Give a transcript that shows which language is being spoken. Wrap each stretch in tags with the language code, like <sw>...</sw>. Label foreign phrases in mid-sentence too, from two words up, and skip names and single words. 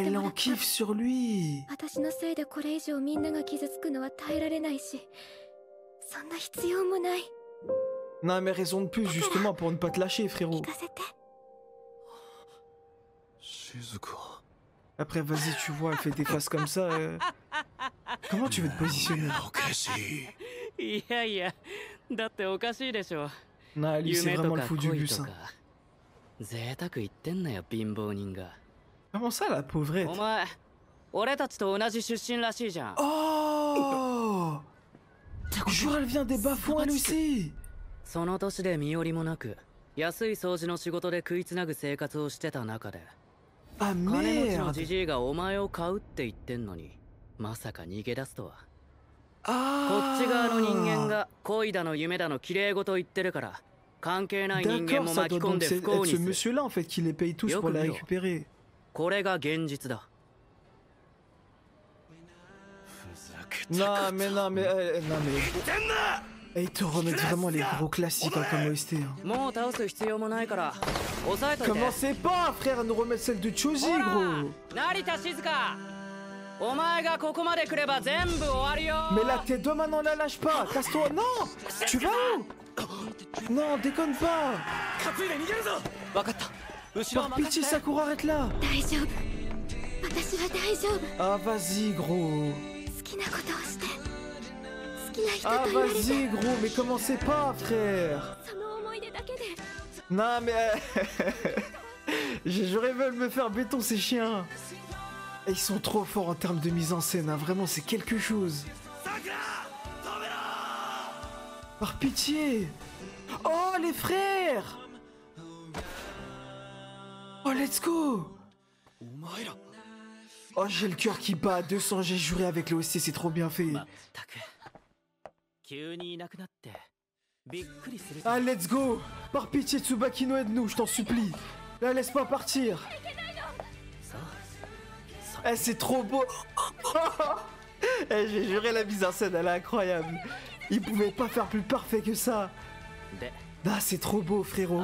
<fr>Elle</fr> <ja>もら</ja> <fr>en</fr> <ja>った</ja> <fr>kiffe sur lui.</fr> <ja>私のせいでこれ以上みんなが傷つくのは耐えられないしそんな必要もない</ja> <fr>Non, mais raison de plus, justement, pour ne pas te lâcher,</fr> <ja>聞</ja> <fr>frérot.</fr> <ja>かせて静か</ja> <fr>Après, vas-y, tu vois, elle fait des faces comme ça. Comment tu veux te positionner?</fr> <ja>おかしいいやいやだっておかしいでしょ</ja> <fr>Non, lui, c'est</fr> <ja>夢と</ja> <fr>vraiment le</fr> <ja>か</ja> <fr>fou du</fr> <ja>恋</ja> <fr>bus.</fr> <ja>と</ja> <fr>Hein.</fr> <ja>か贅沢言ってんなよ貧乏人が</ja> <fr>Comment ça, la pauvrette?</fr> <ja>お前俺たちと同じ出身らしいじゃん</ja> <fr>Oh! Jure, elle vient des bas-fonds, elle aussi.</fr> <ja>その年で身寄りもなく安い掃除の仕事で食いつなぐ生活をしてた中で</ja> <fr>Ah</fr> <ja>金持ちの</ja> <fr>merde!</fr> <ja>じじいがお前を買うって言ってんのにまさか逃げ出すとはこ</ja> <fr>Ah!</fr> <ja>っち側の人間が恋だの夢だの綺麗事言ってるから関係ない人間</ja> <fr>D'accord,</fr> <ja>も</ja> <fr>ça</fr> <ja>巻き</ja> <fr>doit</fr> <ja>込ん</ja> <fr>donc</fr> <ja>で不</ja> <fr>être</fr> <ja>幸に</ja> <fr>ce</fr> <ja>する</ja> <fr>monsieur-là, en fait, qui les paye tous pour la Yoko, récupérer.</fr> <ja>これが現実だ</ja> <fr>Non, mais non, mais... non, mais... Et ils te remettent vraiment les gros classiques hein, comme OST. Hein.</fr> <ja>もう倒す必要もないから抑えといて</ja> <fr>Commencez pas, frère, à nous remettre celle de Choji, gros!</fr> <ja>成田静香お前がここまで来れば全部終わるよ</ja> <fr>Mais là, tes deux mains, non, la lâche pas! Casse-toi! Non! Tu vas où? Non, déconne pas!</fr> <ja>担いで逃げるぞ分かった後ろ</ja> <fr>Par</fr> <ja>は</ja> <fr>pitié,</fr> <ja>任せて</ja> <fr>Sakura, arrête là!</fr> <ja>大丈夫私は大丈夫</ja> <fr>Ah, vas-y, gros!</fr> <ja>好きなことをして好きな人</ja> <fr>Ah,</fr> <ja>といられて</ja> <fr>vas-y, gros, mais commencez pas, frère!</fr> <ja>その思い出だけで</ja> <fr>Non, mais... J'aurais veulent me faire béton, ces chiens! Et ils sont trop forts en termes de mise en scène, hein. Vraiment, c'est quelque chose! Par pitié! Oh, les frères!</fr> <en>Oh, let's go!</en> <ja>お前ら</ja> <fr>Oh, j'ai le cœur qui bat à 200, j'ai juré avec l'OST, c'est trop bien fait.</fr> <ja>まったく急にいなくなってびっくりする</ja> <en>Ah, let's go!</en> <fr>Par pitié, Tsubakino, aide-nous, je t'en supplie! Là, laisse pas partir!</fr> <ja>そう</ja> <fr>Eh, c'est trop beau! Eh, j'ai juré, la mise en scène, elle est incroyable! Il pouvait pas faire plus parfait que ça!</fr> <ja>で</ja> <fr>Ah, c'est trop beau, frérot!</fr>